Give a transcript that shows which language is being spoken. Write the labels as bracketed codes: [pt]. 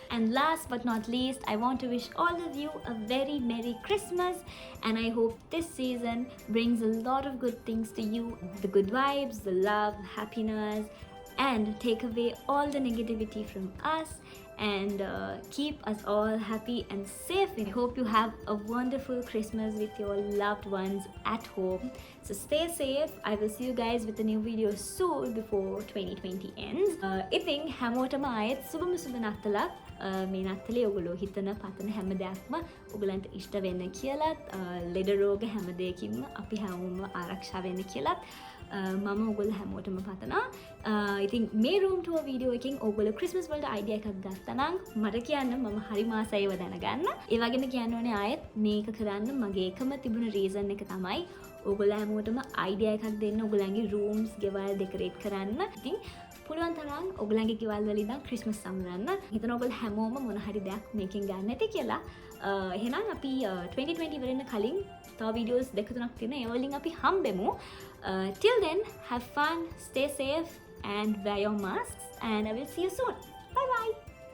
[en] And last but not least, I want to wish all of you a very Merry Christmas, and I hope this season brings a lot of good things to you, the good vibes, the love, happiness, and take away all the negativity from us, and keep us all happy and safe. I hope you have a wonderful Christmas with your loved ones at home. So stay safe. I will see you guys with a new video soon before 2020 ends. [si] ඉතින් හැමෝටම ආයෙත් සුබම සුබ නත්තලක්. මේ නත්තලේ ඔයගොල්ලෝ හිතන පතන හැම දෙයක්ම ඔයගලන්ට ඉෂ්ට වෙන්න කියලාත්, ලෙඩ රෝග හැම දෙයකින්ම අපි හැමෝම ආරක්ෂා වෙන්න කියලාත් මම ඔයගොල්ලෝ හැමෝටම පතනවා. ඉතින් මේ room tour video එකෙන් ඔයගොල්ලෝ Christmas වලට idea එකක් ගත්තා නම් මට කියන්න, මම හරි මාසයිව දැනගන්න. ඒ වගේම කියන්න ඕනේ ආයෙත් මේක කරන්න මගේ එකම තිබුණ reason එක තමයි ඔයගොල්ලෝ හැමෝටම idea එකක් දෙන්න, ඔයගොල්ලන්ගේ rooms ගෙවල් decorate කරන්න. ඉතින් පුළුවන් තරම් ඔයගොල්ලන්ගේ ගෙවල් වල ඉඳන් Christmas සමරන්න. හිතන ඔයගොල්ලෝ හැමෝම මොන හරි දෙයක් මේකෙන් ගන්න ඇති කියලා. එහෙනම් අපි 2020 ඉවරෙන්න කලින් තව videos දෙක තුනක් තියෙනවා. ඒ වලින් අපි හම්බෙමු. [en] Till then, have fun, stay safe and wear your masks, and I will see you soon. Bye bye.